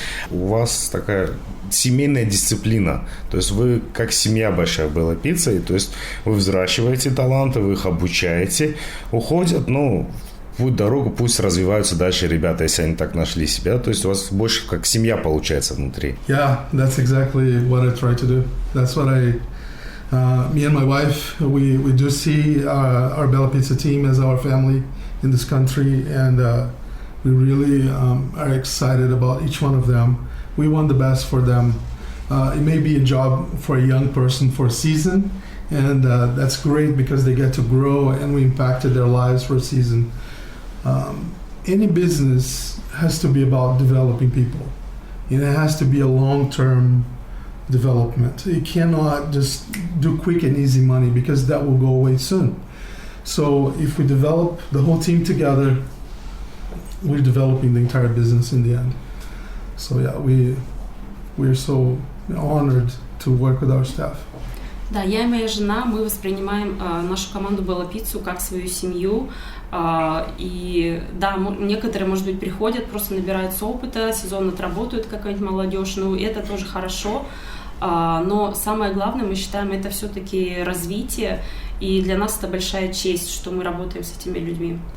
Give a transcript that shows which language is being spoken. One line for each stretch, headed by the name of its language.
Russian: У вас такая семейная дисциплина, то есть вы как семья большая в Bella Pizza, и то есть вы взращиваете таланты, вы их обучаете, уходят, путь, дорогу, пусть развиваются дальше ребята, если они так нашли себя, то есть у вас больше как семья получается внутри.
English: Yeah, that's exactly what I try to do. That's what me and my wife, we do see our Bella Pizza team as our family in this country, and we really are excited about each one of them. We want the best for them. It may be a job for a young person for a season, and that's great because they get to grow and we impacted their lives for a season. Any business has to be about developing people, and it has to be a long-term development. You cannot just do quick and easy money because that will go away soon. So if we develop the whole team together, we're developing the entire business in the end. So yeah, we're so honored to work with our staff.
Russian: Да, я и моя жена, мы воспринимаем нашу команду Bella Pizza как свою семью. И да, некоторые, может быть, приходят, просто набираются опыта, сезон отработают какая-нибудь молодежь, это тоже хорошо. Но самое главное, мы считаем, это все-таки развитие, и для нас это большая честь, что мы работаем с этими людьми.